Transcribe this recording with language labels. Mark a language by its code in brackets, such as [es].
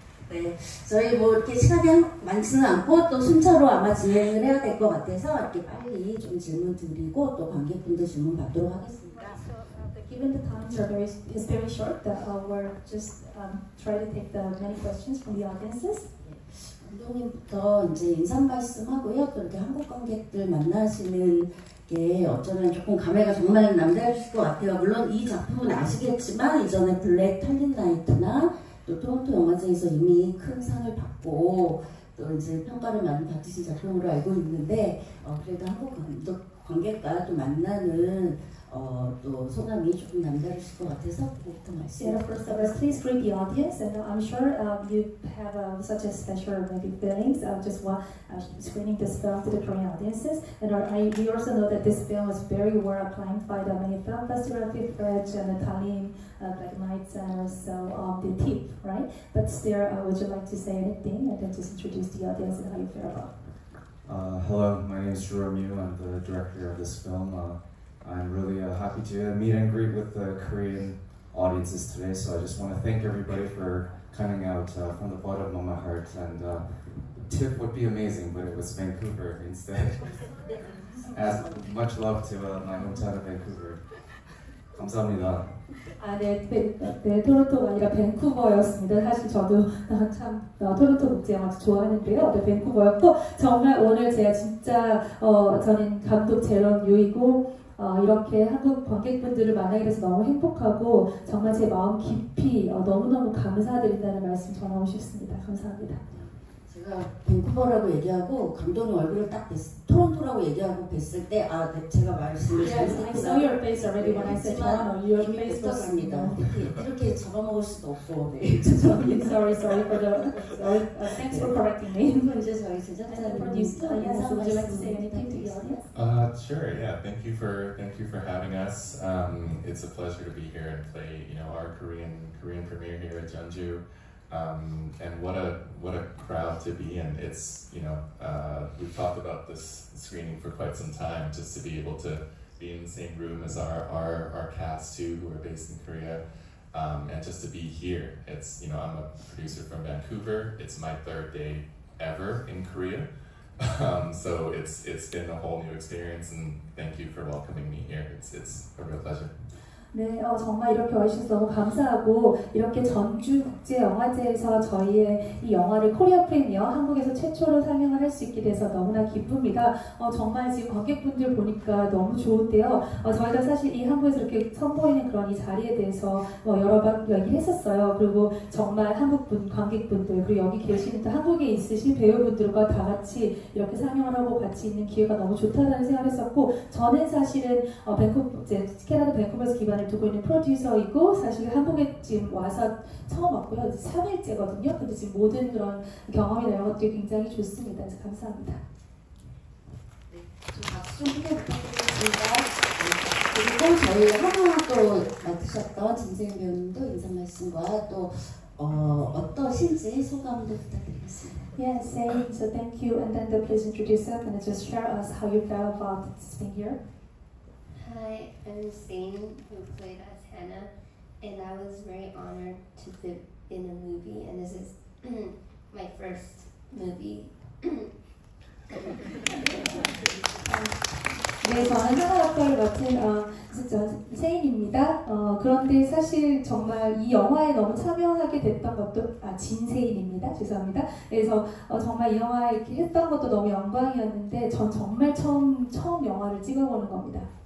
[ko] 네, 저희 뭐 이렇게 시간이 많지는 않고 또 순차로 아마 진행을 해야 될 것 같아서 이렇게 빨리 좀 질문 드리고 또 관객분들 질문 받도록 하겠습니다. [en] Given the time is very short, we're just try to take the many questions from the audiences. [ko] 감독님부터 이제 인사 말씀하고요. 그렇게 한국 관객들 만나시는 게 어쩌면 조금 감회가 정말 남다르실 것 같아요. 물론 이 작품은 아시겠지만 이전에 블랙 탈린 나이트나 또 토론토 영화제에서 이미 큰 상을 받고 또 이제 평가를 많이 받으신 작품으로 알고 있는데 그래도 한국 관객과 또 만나는 또 소감이 조금 남다르실 것 같아서 그것부터 말씀해 [en] First of all, please greet the audience, and I'm sure you have such a special maybe feelings of just screening this film to the Korean audiences. And we also know that this film was very well acclaimed by the many film festivals, Fifth Edge and the Tallinn Black Nights, and also the TIFF, right? But still, would you like to say anything and then just introduce the audience and how you feel about it? Hello, my name is Juro Mu. I'm the director of this film. I'm really happy to meet and greet with the Korean audiences today, so I just want to thank everybody for coming out from the bottom of my heart. And TIFF would be amazing, but it was Vancouver instead. As much love to my hometown of Vancouver. [ko] 감사합니다. 네, 토론토가 아니라 밴쿠버였습니다. 사실 저도 참 토론토 국제영화 좋아하는데요. 네, 밴쿠버였고 정말 오늘 제가 진짜 저는 감독 제런 유이고 이렇게 한국 관객분들을 만나게 돼서 너무 행복하고 정말 제 마음 깊이 너무너무 감사드린다는 말씀 전하고 싶습니다. 감사합니다. 제가 밴쿠버라고 얘기하고 감독님 얼굴을 딱 토론토라고 얘기하고 뵀을 때 네, 제가 말씀을 [en] I saw your face already when I said Toronto. Your face was [ko] 붙었습니다. 이렇게 잡아먹을 수도 없고 네. [en] sorry for the thanks for correcting me. [ko] 이제 저희 제작자님 [en] would you like to say anything to the audience? Sure. Yeah. Thank you for having us. It's a pleasure to be here and play, our Korean premiere here at Jeonju. And what a crowd to be in. It's, we've talked about this screening for quite some time, just to be able to be in the same room as our cast too, who are based in Korea, and just to be here. It's, I'm a producer from Vancouver. It's my third day ever in Korea. So it's been a whole new experience, and thank you for welcoming me here. It's a real pleasure. [ko] 네, 정말 이렇게 와주셔서 너무 감사하고 이렇게 전주국제영화제에서 저희의 이 영화를 코리아 프리미어 한국에서 최초로 상영을 할 수 있게 돼서 너무나 기쁩니다. 정말 지금 관객분들 보니까 너무 좋은데요. 저희가 사실 이 한국에서 이렇게 선보이는 그런 이 자리에 대해서 여러 번 얘기를 했었어요. 그리고 정말 한국분, 관객분들, 그리고 여기 계시는 또 한국에 있으신 배우분들과 다 같이 이렇게 상영을 하고 같이 있는 기회가 너무 좋다는 생각을 했었고, 저는 사실은 캐나다 밴쿠버에서 기반을 두고 있는 프로듀서이고 사실 한국에 지금 와서 처음 왔고요. 3일째거든요. 근데 지금 모든 그런 경험이나 이런 것들이 굉장히 좋습니다. 그래서 감사합니다. 네, 박수 좀 크게 부탁드리겠습니다. 그리고 저희 하나 또 맡으셨던 진세인 배우님도 인사 말씀과 또 어떠신지 소감도 부탁드리겠습니다. [en] Yes, saying so thank you, and then please introduce yourself and just share us how you felt about being here. Hi, I'm Sane, who played as Hannah, and I was very honored to be in a movie, and this is my first movie. [ko] 네, 저는 하나 역할을 맡은 세인입니다. 그런데 사실 정말 이 영화에 너무 참여하게 됐던 것도 진세인입니다. 죄송합니다. 그래서 정말 이 영화에 이렇게 했던 것도 너무 영광이었는데 전 정말 처음 영화를 찍어보는 겁니다.